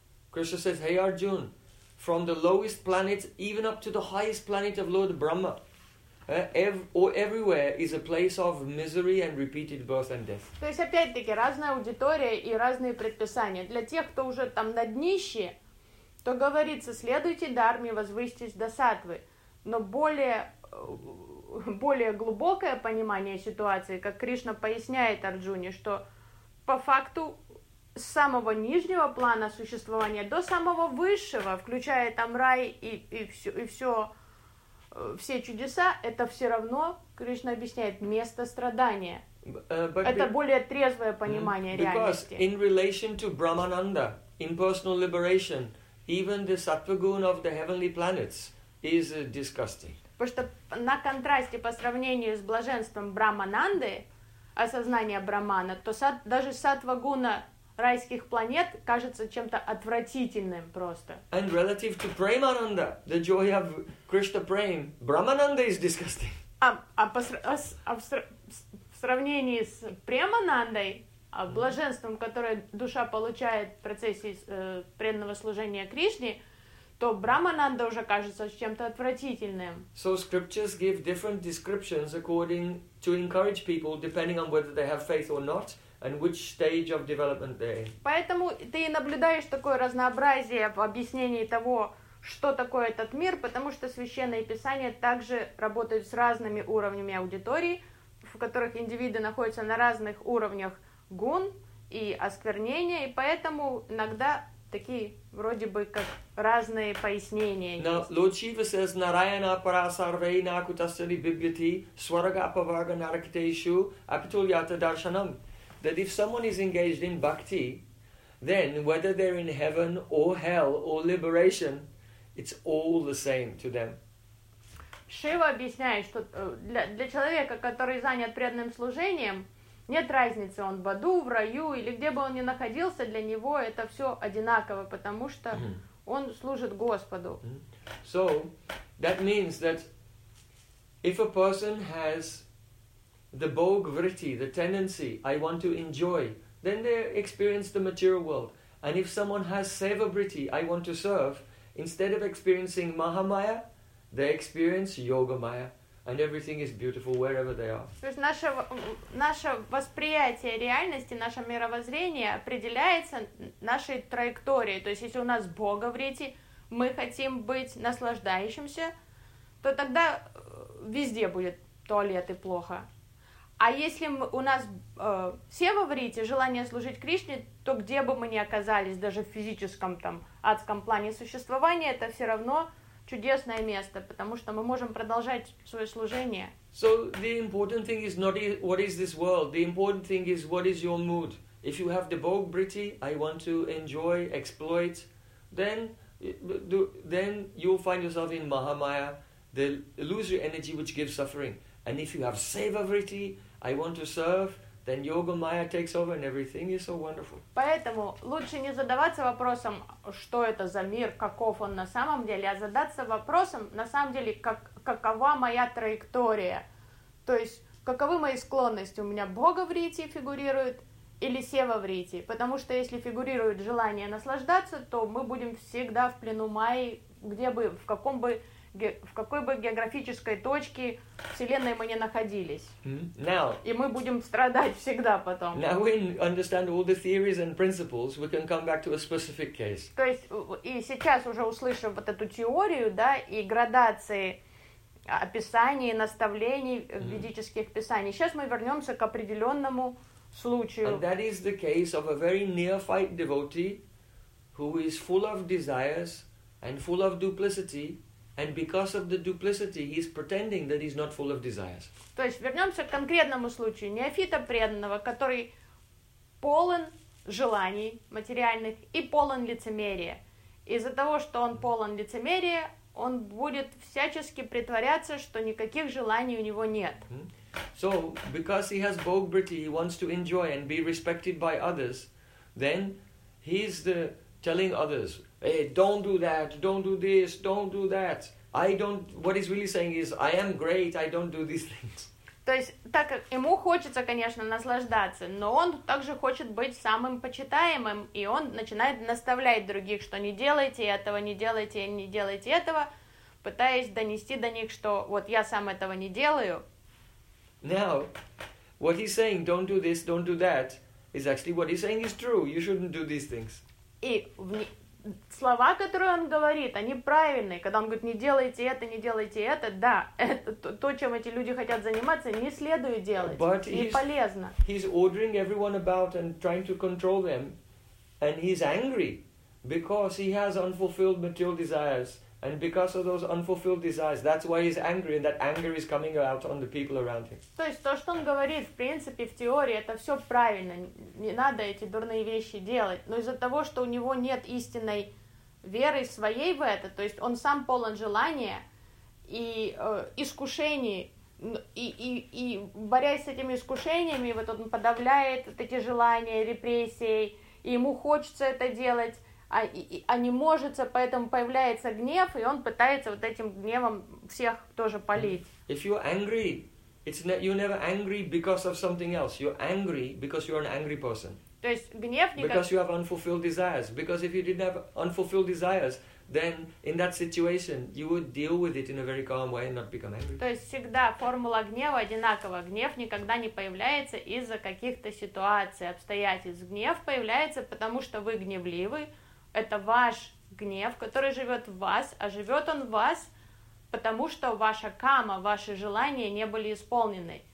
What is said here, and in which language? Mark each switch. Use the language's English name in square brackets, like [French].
[English] Krishna says, "Hey Arjun, from the lowest planet even up to the highest planet of Lord Brahma, everywhere is a place of misery and repeated birth and death." [Russian] То есть опять-таки разная аудитория и разные предписания. Для тех, кто уже там на днище, то говорится, следуйте дхарме, возвысьтесь до сатвы. Но более глубокое понимание ситуации, как Кришна поясняет Арджуне, что по факту с самого нижнего плана существования до самого высшего, включая там рай и все чудеса, это все равно, Кришна объясняет, место страдания. Это более трезвое понимание реальности. [English] Because in relation to Brahmananda, in personal liberation, even the sattva-gun of the heavenly planets is disgusting. [Russian] Потому что на контрасте по сравнению с блаженством Брамананды, осознание Брамана, то даже сатва-гуна райских планет кажется чем-то отвратительным просто. [English] And relative to Premananda, the joy of Krishna Prem, Brahmananda is disgusting. [Russian] В сравнении с Преманандой, блаженством, которое душа получает в процессе преданного служения Кришне, то Брамананда уже кажется чем-то отвратительным. [English] So scriptures give different descriptions according to encourage people, depending on whether they have faith or not, and which stage of development they're in. [Russian] Поэтому ты и наблюдаешь такое разнообразие в объяснении того, что такое этот мир, потому что священные писания также работают с разными уровнями аудитории, в которых индивиды находятся на разных уровнях гун и осквернения, и поэтому иногда такие вроде бы как разные пояснения. [Sanskrit] Но [English] Lord Shiva says, [Sanskrit] Narayana para sarvei nakutasari bibhyati swarga apavarga narakiteshu apitulyata darshanam. [English] That if someone is engaged in bhakti, then whether they're in heaven or hell or liberation, it's all the same to them. [Russian] Шива объясняет, что для человека, который занят преданным служением, нет разницы, он в аду, в раю или где бы он ни находился, для него это все одинаково, потому что он служит Господу. [English] So that means that if a person has the bhog vritti, the tendency, I want to enjoy, then they experience the material world. And if someone has seva vritti, I want to serve, instead of experiencing mahamaya, they experience yogamaya. And everything is beautiful wherever they are. [Russian] То есть наше восприятие реальности, наше мировоззрение определяется нашей траекторией. То есть если у нас бхога вритти, мы хотим быть наслаждающимся, то тогда везде будет туалет и плохо. А если у нас сева вритти, желание служить Кришне, то где бы мы ни оказались, даже в физическом там адском плане существования, это все равно чудесное место, потому что мы можем продолжать свое служение. [English] So the important thing is not what is this world. The important thing is what is your mood. If you have the bhog vritti, I want to enjoy, exploit, then you'll find yourself in mahamaya, the illusory energy which gives suffering. And if you have seva vritti, I want to serve, then yoga maya takes over and everything is so wonderful. [Russian] Поэтому лучше не задаваться вопросом, что это за мир, каков он на самом деле, а задаться вопросом, на самом деле, какова моя траектория. То есть, каковы мои склонности? У меня бхога вритти фигурирует или сева вритти? Потому что если фигурирует желание наслаждаться, то мы будем всегда в плену майи, где бы, в какой бы географической точке Вселенной мы ни находились. [English] Now, [Russian] и мы будем страдать всегда потом. [English] Now we understand all the theories and principles, we can come back to a specific case. [Russian] То есть, и сейчас уже услышав вот эту теорию, да, и градации описаний, наставлений ведических писаний, сейчас мы вернемся к определенному случаю. [English] And that is the case of a very neophyte devotee who is full of desires and full of duplicity, And because of the duplicity, he's pretending that he's not full of desires. [Russian] То есть вернемся к конкретному случаю неофита преданного, который полон желаний материальных и полон лицемерия. Из-за того, что он полон лицемерия, он будет всячески притворяться, что никаких желаний у него нет. [English] So, because he has bhogbriti, he wants to enjoy and be respected by others, then he's the telling others, hey, don't do that, don't do this, don't do that. What he's really saying is, I am great, I don't do these things. [Russian] То есть, так как ему хочется, конечно, наслаждаться, но он также хочет быть самым почитаемым, и он начинает наставлять других, что не делайте этого, не делайте, не делайте этого, пытаясь донести до них, что вот я сам этого не делаю. [English] Now, what he's saying, don't do this, don't do that, is actually what he's saying is true. You shouldn't do these things. [Russian] И слова, которые он говорит, они правильные. Когда он говорит, не делайте это, не делайте это, да, это то, чем эти люди хотят заниматься, не следует делать, [English] but [Russian] не полезно. [English] He's ordering everyone about and trying to control them, and he's angry because he has unfulfilled material desires. And because of those unfulfilled desires, that's why he's angry, and that anger is coming out on the people around him. [Russian] То есть то, что он говорит, в принципе, в теории, это все правильно. Не надо эти дурные вещи делать. Но из-за того, что у него нет истинной веры своей в это, то есть он сам полон желания и искушений, и борясь с этими искушениями, вот он подавляет вот эти желания репрессией, и ему хочется это делать. А не может, поэтому появляется гнев, и он пытается вот этим гневом всех тоже полить. [English] If you're angry, you're never angry because of something else. You're angry because you're an angry person. [Russian] То есть гнев никак... [English] Because you have unfulfilled desires. Because if you didn't have unfulfilled desires, then in that situation, you would deal with it in a very calm way and not become angry. [Russian] То есть всегда формула гнева одинакова. Гнев никогда не появляется из-за каких-то ситуаций, обстоятельств. Гнев появляется, потому что вы гневливы. Это ваш гнев, который живет в вас, а живет он в вас, потому что ваша кама, ваши желания не были исполнены.